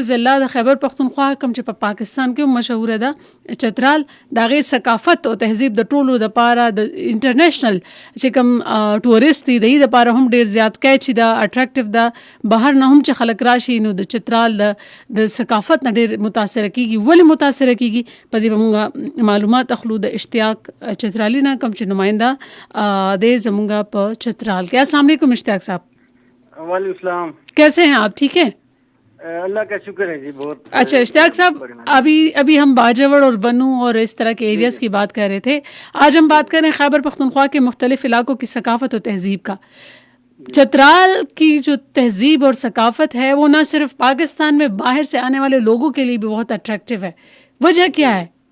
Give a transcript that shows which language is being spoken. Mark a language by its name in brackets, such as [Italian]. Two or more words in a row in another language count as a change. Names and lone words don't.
[Pashto] ضلع د خیبر پختونخوا کوم چې په پاکستان کې مشهور ده چترال دغه ثقافت او تهذیب د ټولو د پاره د انټرنیشنل چې کوم ټورست دی د پاره هم ډیر زیات کچ دا اټریکټیو ده بهر نه هم چې خلک راشي نو د چترال د ثقافت نه ډیر متاثر کیږي ولی متاثر کیږي په دې موږ معلومات اخلو د اشتیاق چترالی نه کوم چې نماینده د زموږ په چترال کې [Arabic] السلام علیکم [Pashto] اشتیاق صاحب [Arabic] وعليكم السلام [Urdu] کیسے ہیں آپ ٹھیک ہے اللہ کا شکر ہے جی بہت اچھا اشتیاق صاحب ابھی ہم باجوڑ اور بنوں اور اس طرح کے ایریاز کی بات کر رہے تھے آج ہم بات کریں خیبر پختونخوا کے مختلف علاقوں کی ثقافت اور تہذیب کا چترال کی جو تہذیب اور ثقافت ہے وہ نہ صرف پاکستان میں باہر سے آنے والے لوگوں کے لیے بھی بہت اٹریکٹو ہے وجہ کیا ہے